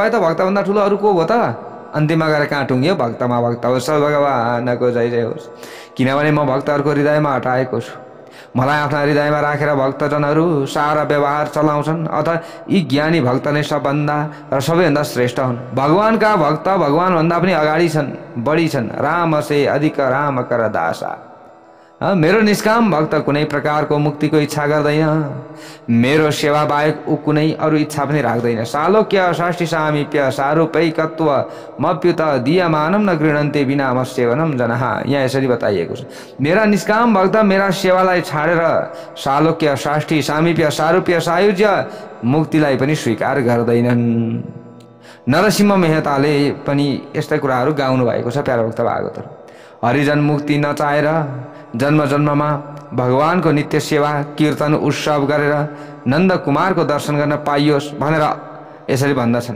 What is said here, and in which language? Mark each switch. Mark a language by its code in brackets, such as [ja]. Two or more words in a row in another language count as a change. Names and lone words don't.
[ne] त भक्तभन्दा ठुलो अरू को भयो त? अन्तिममा गएर कहाँ टुङ्ग्यो? भक्तमा भक्त होस् भगवानको जय जय होस्। किनभने म भक्तहरूको हृदयमा हटाएको छु। मलाई आफ्ना हृदयमा राखेर भक्तजनहरू सारा व्यवहार चलाउँछन्। अथ यी ज्ञानी भक्त नै सबभन्दा र सबैभन्दा श्रेष्ठ हुन्। भगवानका भक्त भगवानभन्दा पनि अगाडि छन्, बढी छन्। [awa] राम से अधिक राम कर दासा। [ne] मेरो निष्काम भक्त कुनै प्रकारको मुक्तिको इच्छा गर्दैन। मेरो सेवा बाहेक ऊ कुनै अरू इच्छा पनि राख्दैन। [sa] सालोक्य षष्ठी सामीप्य सारूपैकत्व मप्युत दीयमानम न गृह्णन्ते बिना मस्सेवनम जनः। [ne] यहाँ यसरी बताइएको छ मेरा निष्काम भक्त मेरा सेवालाई छाडेर सालोक्य षष्ठी सामीप्य सारूप्य सायुज्य मुक्तिलाई पनि स्वीकार गर्दैनन्। नरसिंह मेहताले पनि यस्तै कुराहरू गाउनु भएको छ प्यारो भक्त भागवत। हरिजन मुक्ति नचाहेर जन्म जन्ममा भगवानको नित्य सेवा कीर्तन उत्सव गरेर नन्द कुमारको दर्शन गर्न पाइयोस् भनेर यसरी भन्दछन्।